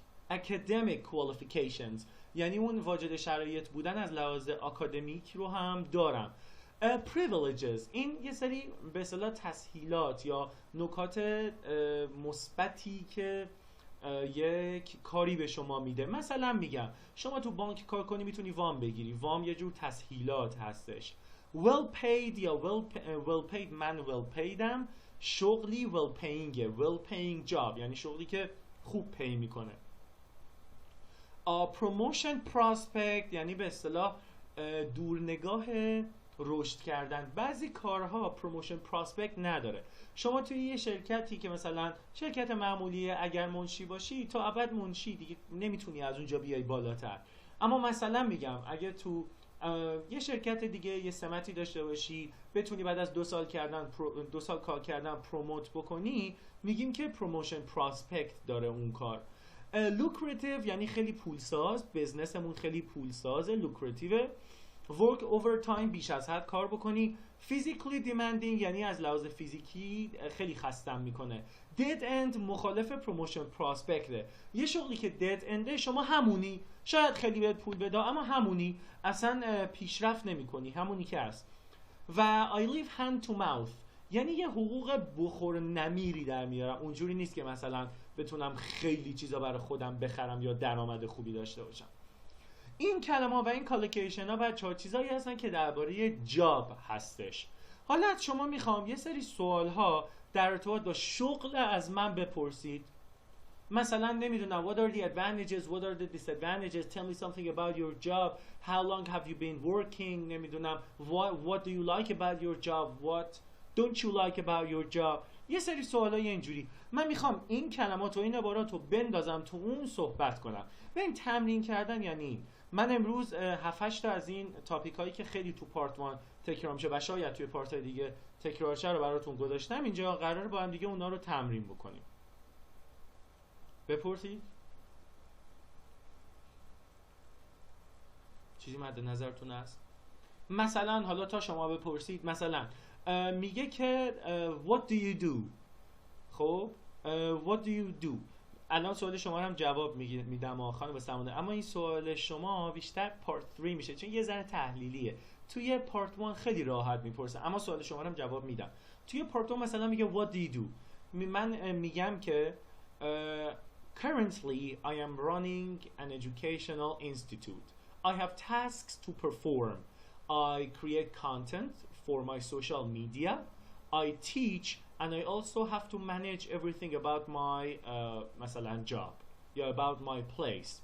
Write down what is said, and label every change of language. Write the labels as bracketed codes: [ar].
[en] academic qualifications [fa] یعنی اون واجد شرایط بودن از لحاظ آکادمیک رو هم دارم. privileges این یه سری به اصطلاح تسهیلات یا نکات مثبتی که یک کاری به شما میده. مثلا میگم شما تو بانک کار کنی میتونی وام بگیری، وام یه جور تسهیلات هستش. well paid یا well paid، من well paidم، شغلی well paying، [en] well paying job [fa] یعنی شغلی که خوب پی میکنه. [en] promotion prospect [fa] یعنی به اصطلاح دورنگاه رشد کردن. بعضی کارها پروموشن پراسپکت نداره. شما توی یه شرکتی که مثلا شرکت معمولیه، اگر منشی باشی تا ابد منشی دیگه، نمیتونی از اونجا بیای بالاتر. اما مثلا میگم اگه تو یه شرکت دیگه یه سمتی داشته باشی، بتونی بعد از 2 سال کار کردن پروموت بکنی، میگیم که پروموشن پراسپکت داره اون کار. lucrative یعنی خیلی پولساز، بزنسمون خیلی پولسازه، lucrative. [en] work overtime [fa] بیش از حد کار بکنی. [en] physically demanding [fa] یعنی از لحاظ فیزیکی خیلی خستم میکنه. dead end مخالف [en] promotion prospect. [fa] یه شغلی که dead end شما همونی، شاید خیلی بهت پول بده اما همونی، اصلا پیشرفت نمیکنی، همونی که هست. و [en] I live hand to mouth [fa] یعنی یه حقوق بخور نمیری در میارم، اونجوری نیست که مثلا بتونم خیلی چیزا برای خودم بخرم یا درآمد خوبی داشته باشم. این کلمه و این کالیکیشن ها بچه‌ها چیزایی هستن که درباره جاب هستش. حالا شما میخوام یه سری سوال ها در ارتباط با شغل از من بپرسید. مثلا نمیدونم [en] what are the advantages, what are the disadvantages, tell me something about your job, how long have you been working, نمیدونم what do you like about your job, what don't you like about your job. [fa] یه سری سوالای اینجوری. من میخوام این کلمات و این عبارات رو بندازم تو اون صحبت کنم. ببین تمرین کردن یعنی این. من امروز 7-8 تا از این تاپیک هایی که خیلی تو پارت 1 تکرار میشه و شاید توی پارت های دیگه تکرار شه رو براتون گذاشتم اینجا، قراره با هم دیگه اونا رو تمرین بکنیم. بپرسید چیزی مد نظرتون هست؟ مثلا حالا تا شما بپرسید، مثلا میگه که [en] what do you do. خب what do you do. [fa] الان سوال شما رو هم جواب میدم خانم بسمانه، اما این سوال شما بیشتر پارت 3 میشه چون یه ذره تحلیلیه. توی پارت 1 خیلی راحت میپرسه، اما سوال شما رو هم جواب میدم. توی پارت 2 مثلا میگه [en] what do you do. [fa] من میگم که [en] currently I am running an educational institute. I have tasks to perform. I create content for my social media, I teach, and I also have to manage everything about my مثلا job یا about my place.